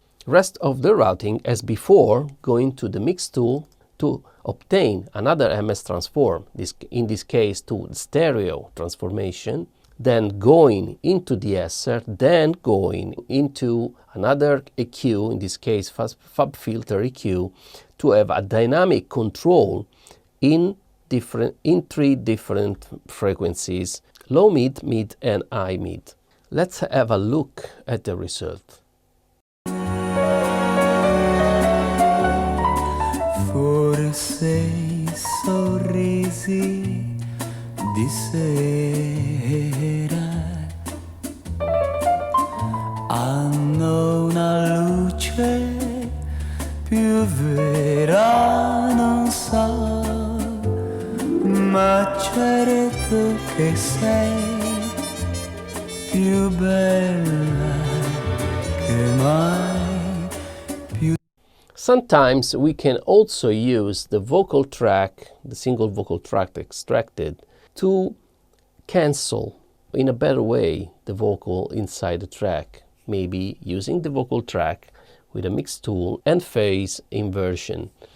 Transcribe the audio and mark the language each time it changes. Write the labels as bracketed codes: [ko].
[en] Rest of the routing as before, going to the mix tool to obtain another MS transform, in this case to stereo transformation, then going into the esser, then going into another EQ, in this case fab filter EQ, to have a dynamic control in 3 different frequencies: low mid, mid and high mid. Let's have a look at the result. [it] Forse i sorrisi di sera hanno una luce più vera, non so, ma certo che sei più bella che mai. [en] Sometimes we can also use the vocal track, the single vocal track extracted, to cancel in a better way the vocal inside the track, maybe using the vocal track with a mix tool and phase inversion.